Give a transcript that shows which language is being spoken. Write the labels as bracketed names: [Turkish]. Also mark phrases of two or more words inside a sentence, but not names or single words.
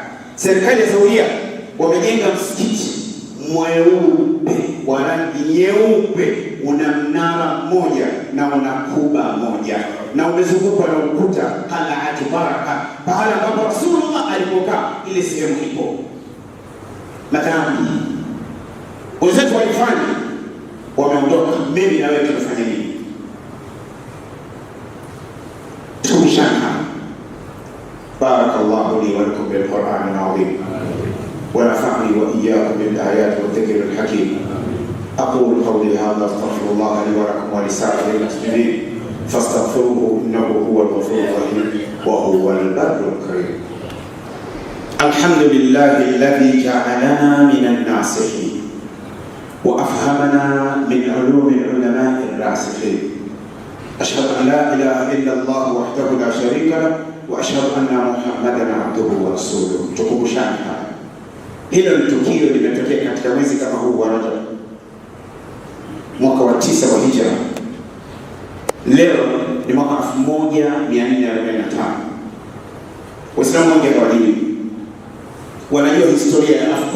[Swahili] Serikali ya Saudia wamejenga msikiti mweupe wa rangi nyeupe, una mnara mmoja na una kuba moja, na umezungukwa na ukuta Qal'atul Baraka, pahala ambapo Rasulullah alipokaa. Ile sehemu ipo madhambi wenzetu walifanya, wameondoka. Mimi na wewe tunafanya nini? Tumshana. [Arabic] بارك الله لي ولكم بالقرآن العظيم ونفعني وإياكم بالآيات والذكر الحكيم. أقول قولي هذا أستغفر الله لي ولكم ولسائر المسلمين فاستغفروه إنه هو الغفور الرحيم وهو البر الكريم. الحمد لله الذي جعلنا من الناصحين وأفهمنا من علوم العلماء الراسخين. أشهد أن لا إله إلا الله وحده لا شريك له وأشهد أن محمدا عبده ورسوله. [Swahili] Tukumbushane haya. Hilo ni tukio limetokea katika mwezi kama huu wa Rajab, mwaka wa 9 wa Hijra. Leo ni mwaka 1445. Waislamu wengi hawajui, wanajua historia ya AFCON.